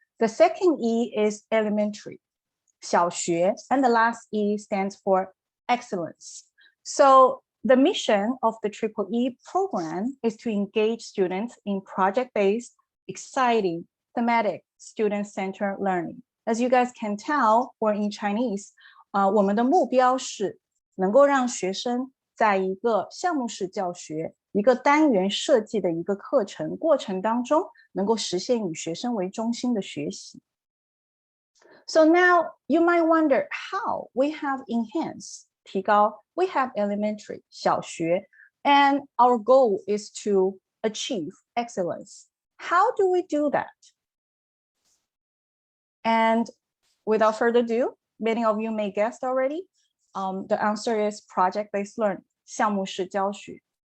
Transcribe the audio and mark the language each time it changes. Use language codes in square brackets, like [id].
[en] The second E is elementary, 小学, and the last E stands for excellence. So the mission of the EEE program is to engage students in project-based, exciting, thematic, student-centered learning. As you guys can tell, or in Chinese, [zh] 我们的目标是能够让学生在一个项目式教学、一个单元设计的一个课程过程当中，能够实现以学生为中心的学习。 [en] So now you might wonder how we have enhanced, 提高, we have elementary, 小学, and our goal is to achieve excellence. How do we do that? And without further ado, many of you may guess already, the answer is project-based learning, 项目式教学.